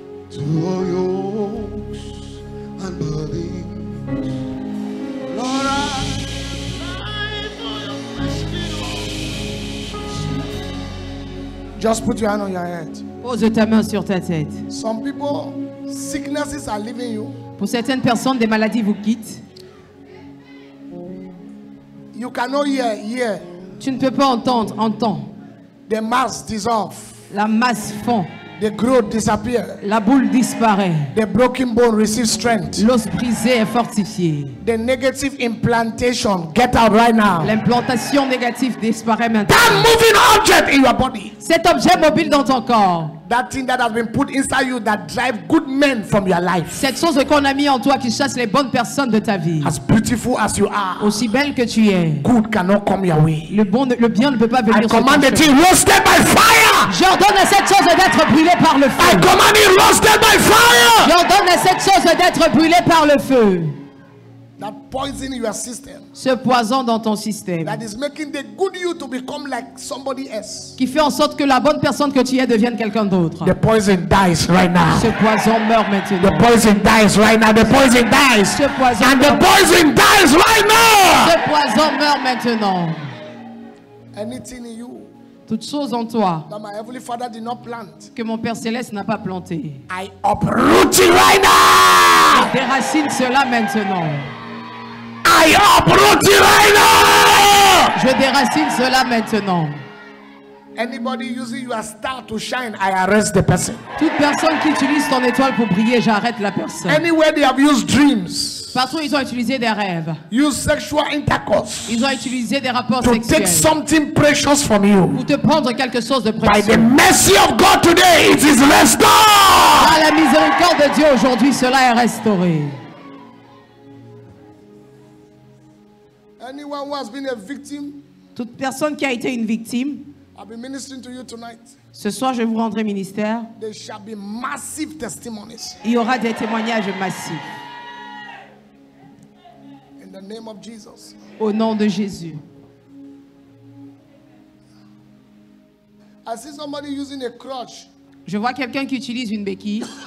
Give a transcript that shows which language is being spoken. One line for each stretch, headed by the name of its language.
English: To all yokes and burdens, Lord, I cry for your mercy. Just put your hand on your head.
French: Pose ta main sur ta tête.
English: Some people, sicknesses are leaving you.
French: Pour certaines personnes, des maladies vous quittent.
English: You cannot hear.
French: Tu ne peux pas entendre.
English: The mass dissolve.
French: La masse fond.
English: The growth disappear.
French: La boule disparaît.
English: The broken bone receives strength.
French: L'os brisé est fortifié.
English: The negative implantation get out right now.
French: L'implantation négative disparaît maintenant.
English: That moving object in your body.
French: Cet objet mobile dans ton corps.
English: That thing that has been put inside you that drive good men from your life.
French: Cette chose qu'on a mis en toi qui chasse les bonnes personnes de ta vie.
English: As beautiful as you are,
French: Aussi belle que tu es.
English: good cannot come your way.
French: Le bien ne peut pas venir
English: I
French: sur ton
English: command the thing
French: chemin.
English: roasted by fire.
French: J'ordonne à cette chose d'être brûlée par le
English: I
French: feu.
English: command it roasted by fire.
French: J'ordonne à cette chose d'être brûlée par le feu.
English: That poison in your system.
French: Ce poison dans ton système.
English: That is making the good you to become like somebody else.
French: Qui fait en sorte que la bonne personne que tu es devienne quelqu'un d'autre.
English: The poison dies right now.
French: Ce poison meurt maintenant.
English: The poison dies right now. The poison dies.
French: Ce poison
English: And the
French: meurt.
English: poison dies right now.
French: Ce poison meurt maintenant.
English: Anything in you
French: Toute chose en toi
English: that my heavenly Father did not plant,
French: que mon Père Céleste n'a pas planté.
English: I uproot it right now.
French: Déracine cela maintenant.
English: I uproot it right now.
French: Je déracine cela maintenant.
English: Anybody using your star to shine, I arrest the person.
French: Toute personne qui utilise ton étoile pour briller, j'arrête la personne.
English: Anywhere they have used dreams,
French: Partout ils ont utilisé des rêves.
English: use sexual intercourse
French: Ils ont utilisé des rapports
English: to take
French: sexuels
English: something precious from you.
French: pour te prendre quelque chose de
English: By the
French: précieux.
English: mercy of God today, it is restored.
French: Par la miséricorde de Dieu aujourd'hui, cela est restauré.
English: Anyone who has been a victim,
French: Toute personne qui a été une victime,
English: I've been ministering to you tonight.
French: ce soir je vous rendrai ministère.
English: There shall be massive testimonies
French: Il y aura des témoignages massifs.
English: in the name of Jesus.
French: Au nom de Jésus.
English: I see somebody using a crutch.
French: Je vois quelqu'un qui utilise une béquille.